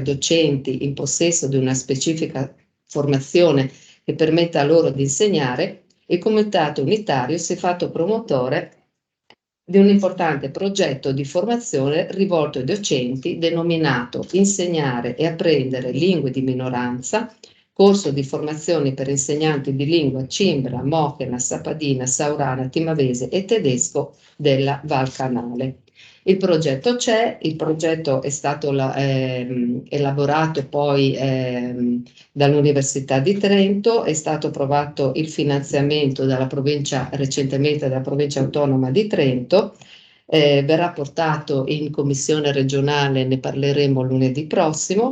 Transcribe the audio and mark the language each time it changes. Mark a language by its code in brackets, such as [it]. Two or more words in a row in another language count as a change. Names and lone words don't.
[it] docenti in possesso di una specifica formazione che permetta loro di insegnare, il Comitato Unitario si è fatto promotore di un importante progetto di formazione rivolto ai docenti denominato Insegnare e apprendere lingue di minoranza, corso di formazione per insegnanti di lingua cimbra, mochena, sapadina, saurana, timavese e tedesco della Val Canale. Il progetto c'è, il progetto è stato elaborato poi dall'Università di Trento, è stato approvato il finanziamento recentemente dalla Provincia Autonoma di Trento, verrà portato in Commissione regionale, ne parleremo lunedì prossimo.